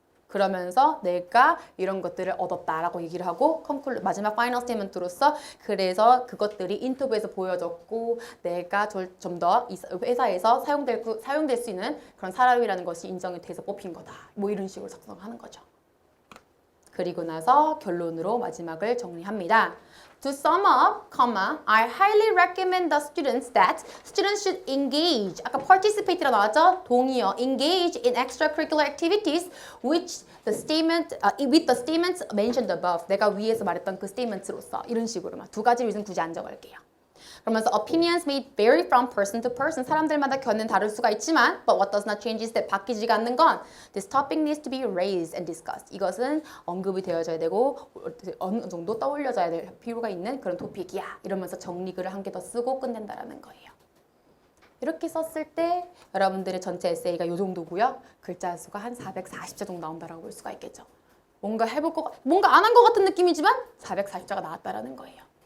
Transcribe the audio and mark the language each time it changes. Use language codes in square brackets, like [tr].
[ko] 그러면서 내가 이런 것들을 얻었다라고 얘기를 하고 마지막 파이널 스테이트먼트로서 그래서 그것들이 인터뷰에서 보여졌고 내가 좀 더 회사에서 사용될 수 있는 그런 사람이라는 것이 인정이 돼서 뽑힌 거다. 뭐 이런 식으로 작성하는 거죠. 그리고 나서 결론으로 마지막을 정리합니다. [en] To sum up, I highly recommend the students that students should engage. [ko] 아까 [en] participate [ko] 라 나왔죠? 동의어. [en] Engage in extracurricular activities with the statements mentioned above. [ko] 내가 위에서 말했던 그 statements로서 이런 식으로만 두 가지 리즌 굳이 안 적을게요. 그러면서 [en] opinions may vary from person to person. [ko] 사람들마다 견해는 다를 수가 있지만 [en] but what does not change is that [ko] 바뀌지가 않는 건 [en] this topic needs to be raised and discussed. [ko] 이것은 언급이 되어져야 되고 어느 정도 떠올려져야 될 필요가 있는 그런 토픽이야. 이러면서 정리글을 한 개 더 쓰고 끝낸다라는 거예요. 이렇게 썼을 때 여러분들의 전체 에세이가 이 정도고요. 글자 수가 한 440자 정도 나온다라고 볼 수가 있겠죠. 뭔가 안 한 것 같은 느낌이지만 440자가 나왔다라는 거예요.